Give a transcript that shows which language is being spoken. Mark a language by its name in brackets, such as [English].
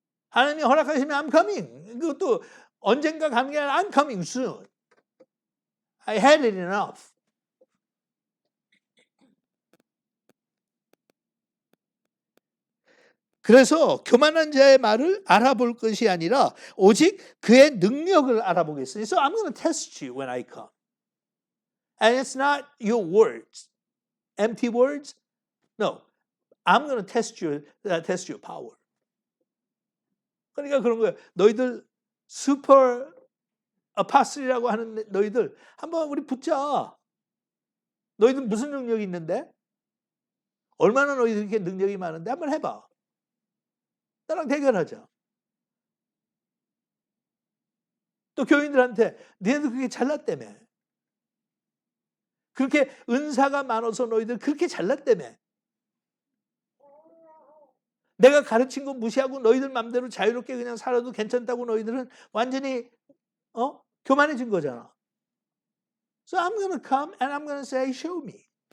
[Korean] 하나님이 허락하시면 [English] I'm coming. [Korean] 그것도 언젠가 가는 게 아니라 [English] I'm coming soon. I had it enough. [Korean] 그래서 교만한 자의 말을 알아볼 것이 아니라 오직 그의 능력을 알아보겠으니. [English] So I'm going to test you when I come. And it's not your words, empty words. No, I'm going to test your power. [Korean] 그러니까 그런 거예요. 너희들 슈퍼 아파슬이라고 하는 너희들 한번 우리 붙자. 너희들 무슨 능력이 있는데? 얼마나 너희들 이렇게 능력이 많은데 한번 해봐. 나랑 대결하자. 또 교인들한테 너희들 그렇게 잘났다며. 그렇게 은사가 많아서 너희들 그렇게 잘났다며. 내가 가르친 거 무시하고 너희들 맘대로 자유롭게 그냥 살아도 괜찮다고 너희들은 완전히 교만해진 거잖아. [English] So I'm going to come and I'm going to say, show me.